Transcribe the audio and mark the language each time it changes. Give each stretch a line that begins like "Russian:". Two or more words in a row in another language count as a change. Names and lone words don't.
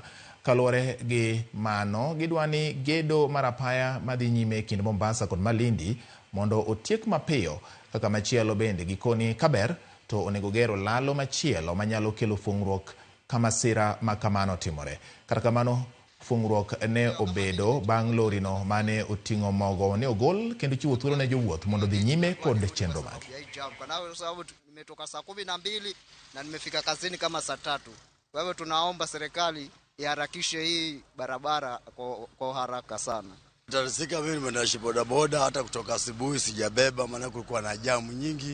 Luo (Kenya and Tanzania): Kaluwore gi mano, gidwani gedo mar apaya madhi nyime kind Mombasa kod Malindi mondo otiek mapiyo, kaka machielo bende gikoni kaber to onego gero lalo machielo manyalo kelo fungruok kama masira makamano timore. Kata kamano, fungruok ne obedo bang' lorino mane oting'o mogo ne ogol kendo chiwo thuolo ne jowuoth mondo dhi nyime kod chenro mage.
Swahili: Kwa sababu nimetoka saa 12 na nimefika kazini kama saa 3. Kwa hivyo tunaomba serikali iharakishe hii barabara kwa haraka sana. Tarisika mimi nimeendesha bodaboda hata kutoka asubuhi sijabeba, maana kulikuwa na jamu nyingi.